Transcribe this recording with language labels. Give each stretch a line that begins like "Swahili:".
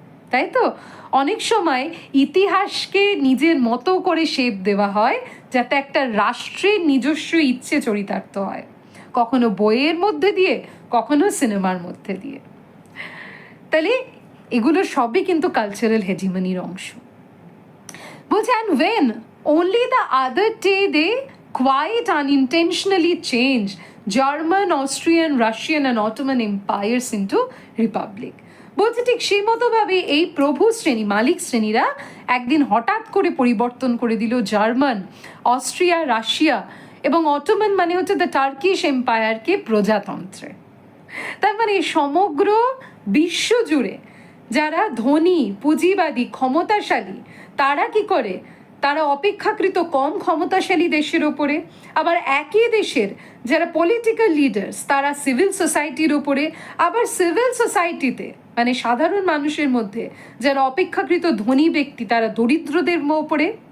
Bangla: তাই তো অনেক সময় ইতিহাসকে নিজের মতো করে শেপ দেওয়া হয় যাতে একটা রাষ্ট্রের নিজস্ব ইচ্ছে চরিতার্থ হয়, কখনো বইয়ের মধ্যে দিয়ে, কখনো সিনেমার মধ্যে দিয়ে। তাহলে এগুলো সবই কিন্তু কালচারাল হেজিমনির অংশ।
English: বলছে and when only the other day they quite unintentionally changed German, Austrian, Russian and Ottoman empires into republic.
Bangla: বলছে ঠিক সেই মতোভাবে এই প্রভু শ্রেণী, মালিক শ্রেণীরা একদিন হঠাৎ করে পরিবর্তন করে দিল জার্মান, অস্ট্রিয়া, রাশিয়া এবং অটোমান মানে হচ্ছে দ্য টার্কিশ এম্পায়ারকে প্রজাতন্ত্রে। তার মানে সমগ্র বিশ্ব জুড়ে যারা ধনী, পুঁজিবাদী, ক্ষমতাশালী তারা কি করে, তারা অপেক্ষাকৃত কম ক্ষমতাশালী দেশের ওপরে, আবার একই দেশের যারা পলিটিক্যাল লিডার্স তারা সিভিল সোসাইটির ওপরে, আবার সিভিল সোসাইটিতে মানে সাধারণ মানুষের মধ্যে যারা অপেক্ষাকৃত ধনী ব্যক্তি তারা দরিদ্রদের ওপরে।